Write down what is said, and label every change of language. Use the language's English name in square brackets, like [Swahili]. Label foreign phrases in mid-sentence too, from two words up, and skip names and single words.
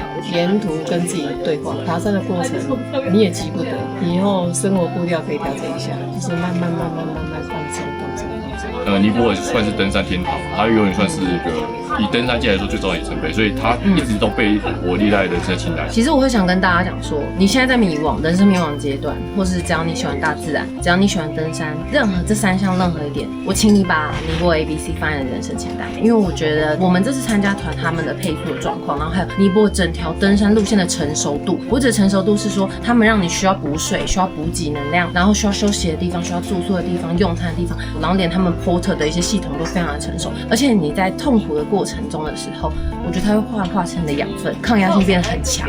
[Chinese] 沿途跟自己對話，爬山的過程你也急不得，你以後生活步調可以調整一下，就是慢慢放鬆。尼泊爾算是登山天堂，它永遠算是一個以登山界來說最重要的里程碑，所以它一直都被我列在人生清單。其實我會想跟大家講說，你現在在迷惘，人生迷惘階段，或是只要你喜歡大自然，只要你喜歡登山，任何這3項任何一點，我請你把尼泊爾 ABC 放在人生清單，因為我覺得我們這次參加團他們的配速的狀況，然後還有尼泊爾整條登山路線的成熟度，我指成熟度是說他們讓你需要補水、需要補給能量，然後需要休息的地方、需要住宿的地方、用餐的地方，然後連他們porter的一些系統都非常的成熟，而且你在痛苦的過程中的時候，我覺得它會化成你的養分，抗壓性變得很強。